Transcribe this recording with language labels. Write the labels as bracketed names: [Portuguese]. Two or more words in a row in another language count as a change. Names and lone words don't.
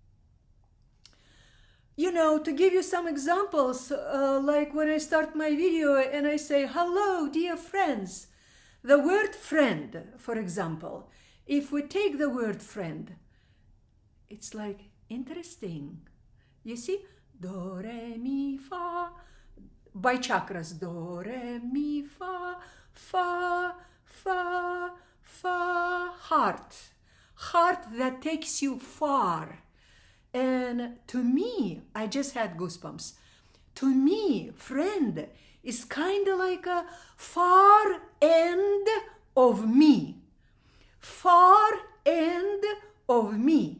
[English] To give you some examples, like when I start my video and I say, hello, dear friends. The word friend, for example, if we take the word friend, it's like interesting. You see, do, re, mi, fa, by chakras, do, re, mi, fa, fa, fa, fa, heart. Heart that takes you far. And to me, I just had goosebumps. To me, friend is kind of like a far end of me. Far end of me.